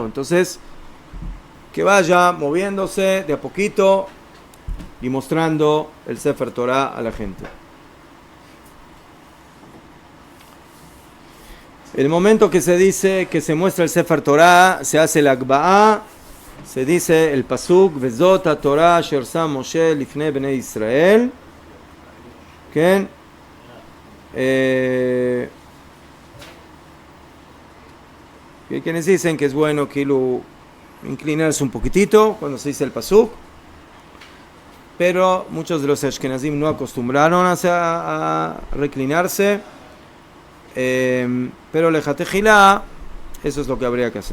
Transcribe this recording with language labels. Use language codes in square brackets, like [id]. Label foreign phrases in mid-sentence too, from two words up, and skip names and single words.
[es] Entonces, que vaya moviéndose de a poquito y mostrando el [he] ספר תורה [es] a la gente. El momento que se dice que se muestra el [he] ספר תורה, [es] se hace el Akba'ah, se dice el pasuk [he] וזאת התורה אשר שם משה לפני בני ישראל. [es] ¿Quién? Hay quienes dicen que es bueno que lo inclinarse un poquitito cuando se dice el pasuk, pero muchos de los ashkenazim no acostumbraron a reclinarse, pero lejatejilá, eso es lo que habría que hacer.